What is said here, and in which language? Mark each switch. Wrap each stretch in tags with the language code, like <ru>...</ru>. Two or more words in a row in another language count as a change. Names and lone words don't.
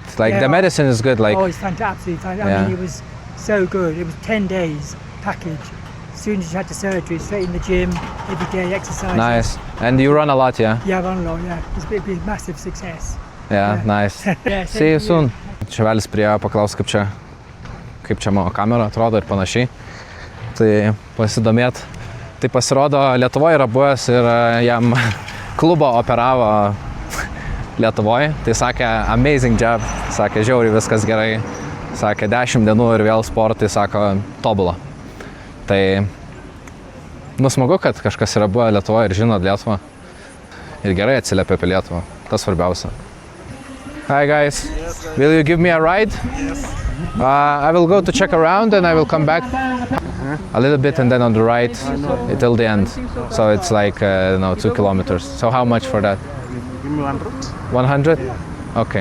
<en>Like the medicine is good. Like, oh, it's fantastic. I mean, it was so good. It was 10 days package. As soon as you had the surgery, straight in the gym, every day exercise. nice. And you run a lot, yeah? Yeah, I run a lot, yeah. It's been a massive success. Yeah, nice. Yeah, See you soon.</en> <lt>Čevelis priėjo paklaus, kaip čia mano kamera atrodo ir panašiai. Tai pasidomėt. Tai pasirodo, Lietuvoje yra buvęs ir jam klubą operavo Lietuvoje. Tai sakė,</lt> <en>amazing job.</en> <lt>Sakė, žiauriai viskas gerai. Sakė, 10 dienų ir vėl sportai, sako, tobula. Tai smagu, kad kažkas yra buvę Lietuvoje ir žino Lietuvą. Ir gerai atsiliepia apie Lietuvą. Tas svarbiausia.</lt> <en>Hi guys. Yes, guys. Will you give me a ride? Yes. I will go to check around and I will come back a little bit and then on the right till the end. So it's like 2 kilometers. So how much for that? Give me 100. 100? Okay.</en>